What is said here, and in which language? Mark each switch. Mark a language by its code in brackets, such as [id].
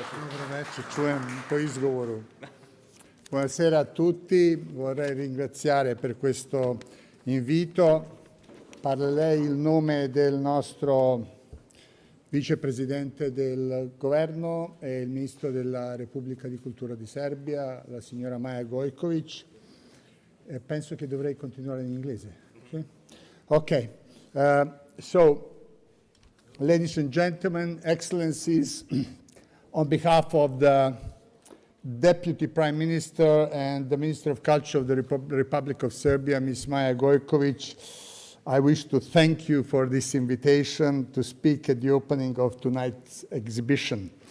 [sr] Dobro večer, čujem po izgovoru. [it] Buonasera a tutti, vorrei ringraziare per questo invito. Parlerei il nome del nostro vicepresidente del governo e il ministro della Repubblica di Cultura di Serbia, la signora Maja Gojković. Penso che dovrei continuare in inglese. Sì? [en] Ok, so ladies and gentlemen, excellencies, on behalf of the Deputy Prime Minister and the Minister of Culture of the Republic of Serbia, Ms. Maja Gojković, I wish to thank you for this invitation to speak at the opening of tonight's exhibition.